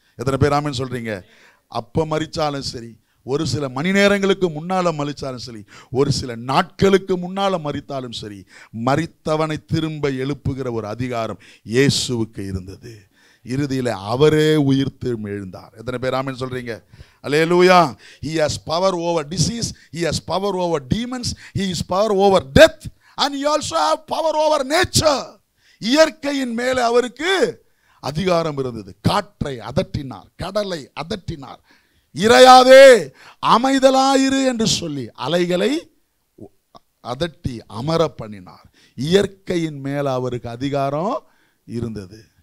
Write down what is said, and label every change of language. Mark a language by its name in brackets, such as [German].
[Tamil] எத்தனை பேர் ஆமென் சொல்றீங்க? அப்ப மரிச்சாலும் சரி, ஒரு சில மணி நேரங்களுக்கு முன்னால மரிச்சாலும் சரி, ஒரு சில நாட்களுக்கு முன்னால மரித்தாலும் சரி, மரித்தவனை திரும்ப எழுப்புகிற ஒரு அதிகாரம் இயேசுவுக்கு இருந்தது. இறுதியில் அவரே உயிர்த்து எழுந்தார். எத்தனை பேர் ஆமென் சொல்றீங்க? அல்லேலூயா. [English] He has power over disease, he has power over demons, he has power over death, and he also have power over nature. [Tamil] இயற்கையின் மேலே அவருக்கு அதிகாரம் இருந்தது. காற்றை அதட்டினார், கடலை அதட்டினார். இறையாதே அமைதலாயிரு என்று சொல்லி அலைகளை அதட்டி அமர பண்ணினார். இயற்கையின் மேல அவருக்கு அதிகாரம் இருந்தது.